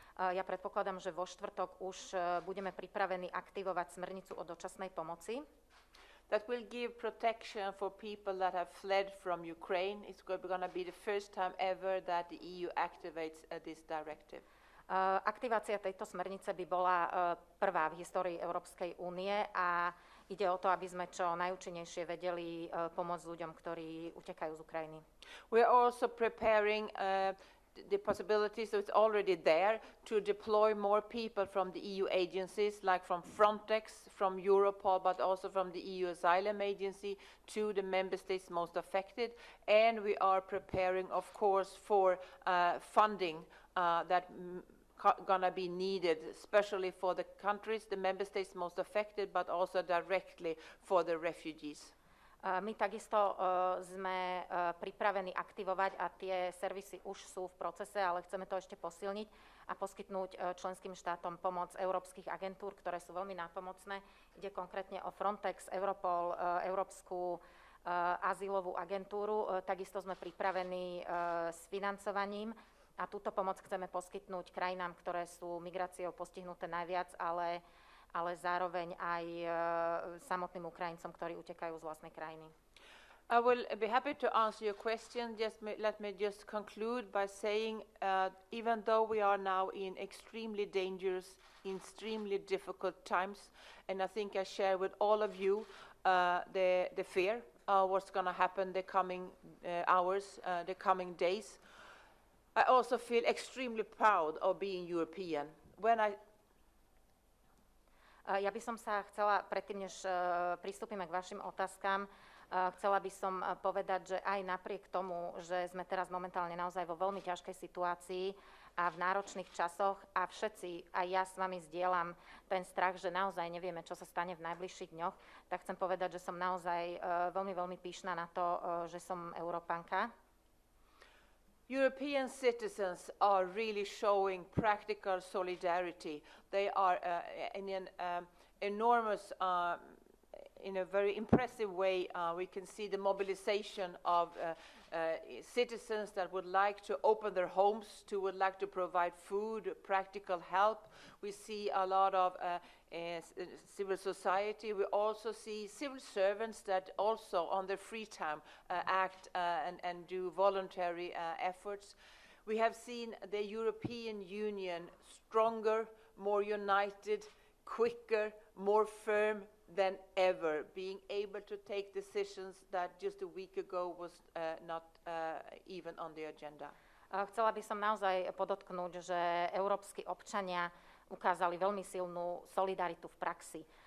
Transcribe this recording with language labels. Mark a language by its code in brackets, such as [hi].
[sk] Ja predpokladám, že vo štvrtok už budeme pripravení aktivovať smernicu o dočasnej pomoci. [en] That will give protection for people that have fled from Ukraine. It's going to be the first time ever that the EU activates this directive. [sk] Aktivácia tejto smernice by bola prvá v histórii Európskej únie a ide o to, aby sme čo najúčinnejšie vedeli pomôcť ľuďom, ktorí utekajú z Ukrajiny. [en] We are also preparing the possibilities, so it's already there, to deploy more people from the EU agencies, like from Frontex, from Europol, but also from the EU Asylum Agency to the member states most affected. And we are preparing, of course, for funding that gonna be needed, especially for the countries, the member states most affected, but also directly for the refugees. [sk] My takisto sme pripravení aktivovať a tie servisy už sú v procese, ale chceme to ešte posilniť a poskytnúť členským štátom pomoc európskych agentúr, ktoré sú veľmi nápomocné. Ide konkrétne o Frontex, Europol, Európsku azylovú agentúru. Takisto sme pripravení s financovaním a túto pomoc chceme poskytnúť krajinám, ktoré sú migráciou postihnuté najviac, ale zároveň aj samotným Ukrajincom, ktorí utekajú z vlastnej krajiny. [en] I will be happy to answer your question. Let me just conclude by saying, even though we are now in extremely dangerous, extremely difficult times, and I think I share with all of you the fear of what's going to happen the coming hours, the coming days, I also feel extremely proud of being European. [sk] Ja by som sa chcela, predtým, než pristúpime k vašim otázkam, chcela by som povedať, že aj napriek tomu, že sme teraz momentálne naozaj vo veľmi ťažkej situácii a v náročných časoch a všetci, aj ja s vami zdieľam ten strach, že naozaj nevieme, čo sa stane v najbližších dňoch, tak chcem povedať, že som naozaj veľmi, veľmi pyšná na to, že som Európanka. [en] European citizens are really showing practical solidarity. They are in an enormous, in a very impressive way, we can see the mobilization of citizens that would like to open their homes, would like to provide food, practical help. We see a lot of civil society. We also see civil servants that also on their free time act and do voluntary efforts. We have seen the European Union stronger, more united, quicker, more firm than ever, being able to take decisions that just a week ago was not even on the agenda. [sk] Chcela by som naozaj podotknúť, že európski občania ukázali veľmi silnú solidaritu v praxi.